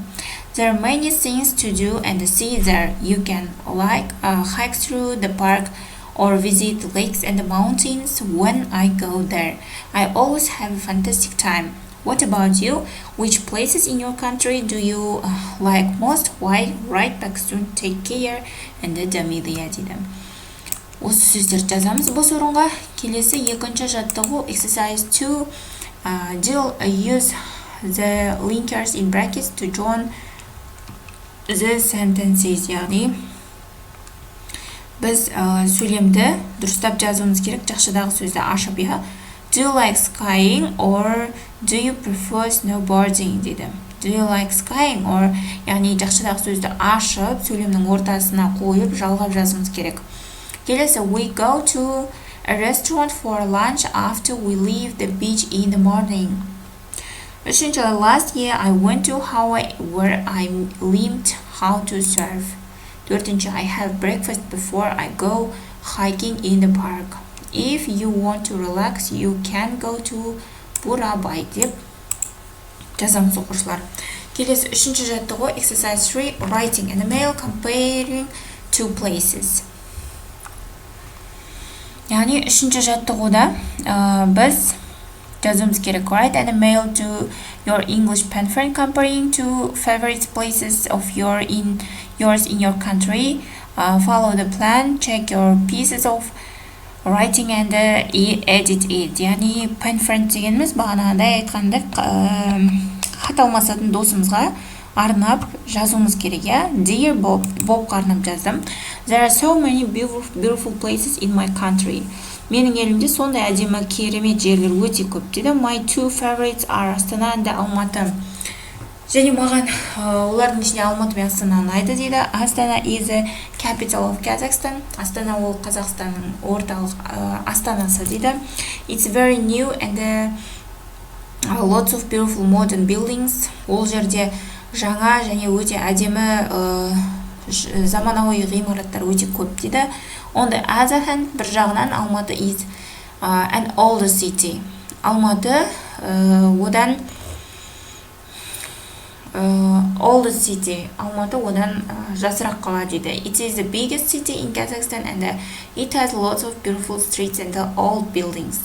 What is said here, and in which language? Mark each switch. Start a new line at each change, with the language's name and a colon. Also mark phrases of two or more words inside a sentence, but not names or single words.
English: There are many things to do and see there. You can hike through the park or visit lakes and mountains when I go there. I always have a fantastic time. What about you? Which places in your country do you like most? Why? Right back soon. Take care. And Дамилия дейді.
Kazakh: Осы сөздерді жазамыз бос орынға. Келесі екінші жаттығу Exercise 2.
English: Use the linkers in brackets to join the sentences.
Kazakh: Яғни біз сөйлемді дұрыстап жазуымыз керек. Жақшыдағы сөзді ашып
English: Do you like skiing or do you prefer snowboarding дейді. Do you like skiing or
Kazakh: яғни жақшыдағы сөзді ашып сөйлемнің ортасына қойып жалғап жазуымыз керек.
English: Келесі we go to a restaurant for lunch after we leave the beach in the morning. Үшінші last year I went to Hawaii where I learned how to surf. Төртінші I have breakfast before I go hiking in the park. If you want to relax, you can go to Burabay
Kazakh: деп жазамыз оқушылар. Келесі үшінші жаттығу Exercise 3.
English: Writing an email comparing two places.
Kazakh: Яғни үшінші жаттығуда біз жазуымыз керек.
English: Write an email to your English pen friend comparing two favorite places of yours in your country. Follow the plan. Check your pieces of writing and edit it.
Kazakh: Яғни
English: pen friend
Kazakh: дегеніміз бағанағыдай айтқанда хат алмасатын досымызға арнап жазуымыз керек. Dear Bobқа арнап жаздым.
English: There are so many beautiful places in my country.
Kazakh: Менің елімде сондай әдемі керемет жерлер өте көп дейді.
English: My two favorites are Астана and Алматы.
Kazakh: Және маған олардың ішінде Алматы мен Астана ұнайды дейді.
English: Астана is the capital of Kazakhstan.
Kazakh: Астана ол Қазақстанның орталық астанасы дейді.
English: It's very new and lots of beautiful modern buildings.
Kazakh: Ол жерде жаңа және өте әдемі заманауи ғимараттар өте көп дейді.
English: On the other hand,
Kazakh: бір жағынан
English: Алматы is an older city. Алматы одан older city.
Kazakh: Алматы одан жасырақ қала дейді.
English: It is the biggest city in Kazakhstan and it has lots of beautiful streets and old buildings.